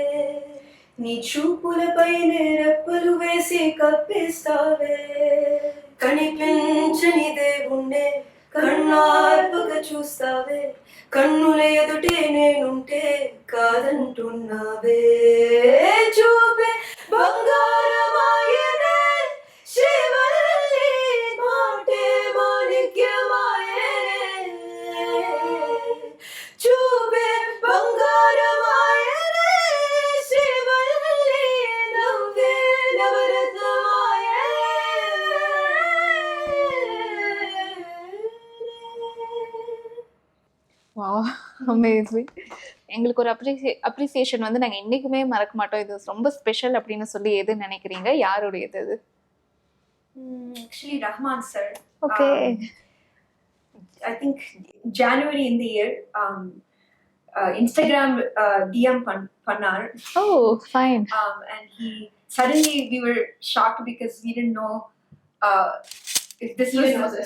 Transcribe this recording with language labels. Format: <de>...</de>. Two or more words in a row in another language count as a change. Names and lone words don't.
<te>నీ చూపులపైనే రెప్పలు వేసి కప్పిస్తావే కనిపించని దేవుణ్ణే కన్నార్పగా చూస్తావే కన్నుల ఎదుటే నేనుంటే కాదంటున్నావే చూపే బంగారమాయనే శ్రీవల్లి మాటే మాణిక్యమాయనే చూపే బంగారమాయనే శ్రీవల్లి నవ్వే నవరత్నమాయనే.</te> <en>Wow, amazing.</en> <ta>எங்களுக்கு ஒரு அப்ரிசியேஷன் வந்து நாங்கள் என்றைக்குமே மறக்க மாட்டோம். இது ரொம்ப ஸ்பெஷல் அப்படின்னு சொல்லி எது நினைக்கிறீங்க? யாருடையது இது?</ta> <en>Actually, Rahman sir. Okay. I think January in the year, Instagram DM pannar. Oh, fine. And suddenly we were shocked because we didn't know if this was Moses.</en>